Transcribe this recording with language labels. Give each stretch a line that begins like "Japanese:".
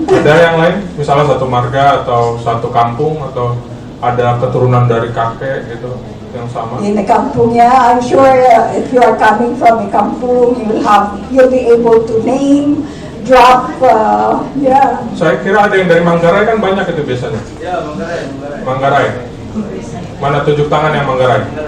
Indonesian: Ada yang lain, misalnya satu marga atau satu kampung atau ada keturunan dari kakek gitu yang sama?
English: In a kampung, yeah, I'm sure if you are coming from a kampung, you'll be able to name, drop, yeah.
Indonesian: Saya kira ada yang dari Manggarai, kan banyak itu biasanya. Ya, Manggarai. Mana tunjuk tangan yang Manggarai?